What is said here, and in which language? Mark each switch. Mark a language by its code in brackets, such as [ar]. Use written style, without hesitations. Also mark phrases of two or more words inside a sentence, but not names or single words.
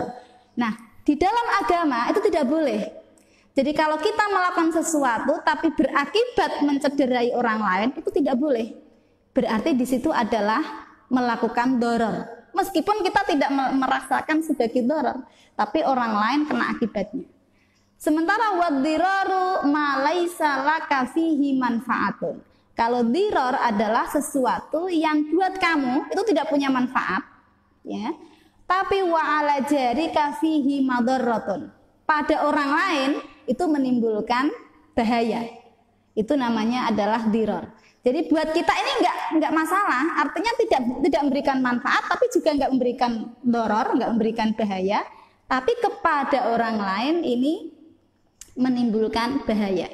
[id] Nah, di dalam agama itu tidak boleh. Jadi kalau kita melakukan sesuatu tapi berakibat mencederai orang lain, itu tidak boleh. Berarti di situ adalah melakukan darar. Meskipun kita tidak merasakan sebagai darar, tapi orang lain kena akibatnya. [ar] Sementara والضرار ما ليس لك فيه منفعة. [id] Kalau dirar adalah sesuatu yang buat kamu itu tidak punya manfaat, ya. [ar] Tapi وعلى جارك فيه مضرة. [id] Pada orang lain itu menimbulkan bahaya. Itu namanya adalah dirar. Jadi buat kita ini enggak masalah, artinya tidak memberikan manfaat tapi juga enggak memberikan darar, enggak memberikan bahaya, tapi kepada orang lain ini menimbulkan bahaya.